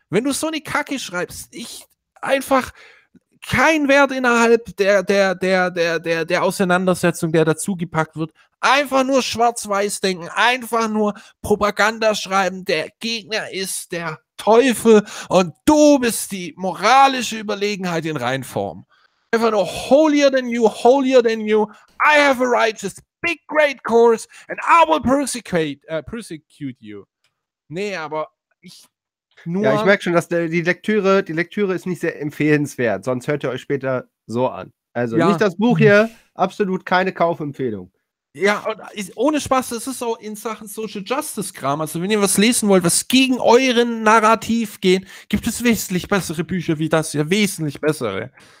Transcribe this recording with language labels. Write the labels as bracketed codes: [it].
[de] Wenn du so eine Kacke schreibst, ich einfach kein Wert innerhalb der Auseinandersetzung, der dazu gepackt wird. Einfach nur schwarz-weiß denken, einfach nur Propaganda schreiben, der Gegner ist der Teufel und du bist die moralische Überlegenheit in Reinform. Einfach nur [en] holier than you, I have a righteous big great course and I will persecute you. [de] Nee, aber ich nur... Ja, ich merke schon, dass die Lektüre ist nicht sehr empfehlenswert, sonst hört ihr euch später so an. Also ja. Nicht das Buch hier, absolut keine Kaufempfehlung. Ja, und ohne Spaß, das ist auch in Sachen Social Justice Kram. Also wenn ihr was lesen wollt, was gegen euren Narrativ geht, gibt es wesentlich bessere Bücher wie das hier, wesentlich bessere.